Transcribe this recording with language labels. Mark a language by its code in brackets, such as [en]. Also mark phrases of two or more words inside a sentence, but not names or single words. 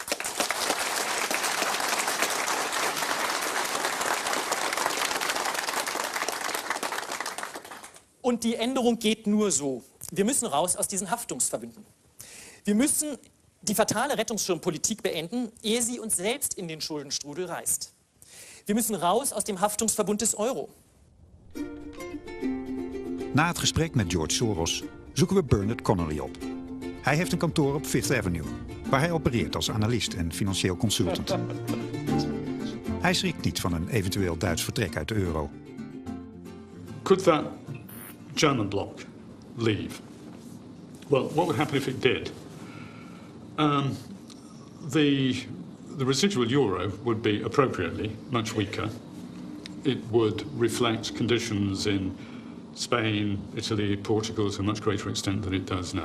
[de] Und die Änderung geht nur so. Wir müssen raus aus diesen Haftungsverbünden. Wir müssen die fatale Rettungsschirmpolitik beenden, ehe sie uns selbst in den Schuldenstrudel reißt. Wir müssen raus aus dem Haftungsverbund des Euro. [nl] Na het gesprek met George Soros zoeken we Bernard Connolly op. Hij heeft een kantoor op Fifth Avenue, waar hij opereert als analist en financieel consultant. Hij schrikt niet van een eventueel Duits vertrek uit de euro. [en] Could that German bloc leave? Well, what would happen if it did? The residual euro would be appropriately much weaker. It would reflect conditions in Spain, Italy, Portugal to a much greater extent than it does now.